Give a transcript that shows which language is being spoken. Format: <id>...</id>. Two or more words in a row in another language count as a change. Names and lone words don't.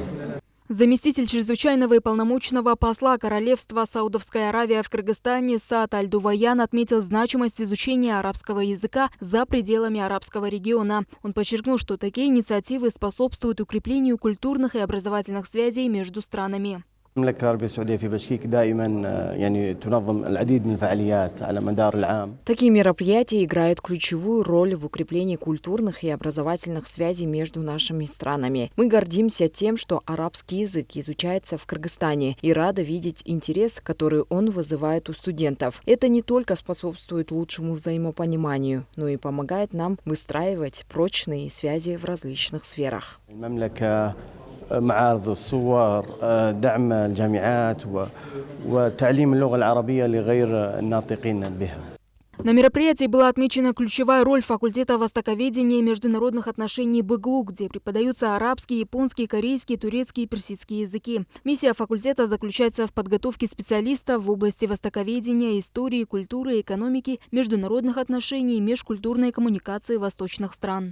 <ru>Заместитель чрезвычайного и полномочного посла Королевства Саудовской Аравии в Кыргызстане Саад Аль-Дуваян отметил значимость изучения арабского языка за пределами арабского региона. Он подчеркнул, что такие инициативы способствуют укреплению культурных и образовательных связей между странами.</ru> <ar>المملكة العربية السعودية في بشكيك دائما تنظم العديد من الفعاليات على مدار العام.</ar> <ru>Такие мероприятия играют ключевую роль в укреплении культурных и образовательных связей между нашими странами. Мы гордимся тем, что арабский язык изучается в Кыргызстане, и рады видеть интерес, который он вызывает у студентов. Это не только способствует лучшему взаимопониманию, но и помогает нам выстраивать прочные связи в различных сферах.</ru> <ar>معارض الصور، دعم الجامعات وتعليم اللغة العربية لغير الناطقين بها.</ar> <ru>На мероприятии была отмечена ключевая роль факультета востоковедения и международных отношений БГУ, где преподаются арабский, японский, корейский, турецкий и персидский языки. Миссия факультета заключается в подготовке специалистов в области востоковедения, истории, культуры, экономики, международных отношений и межкультурной коммуникации восточных стран.</ru>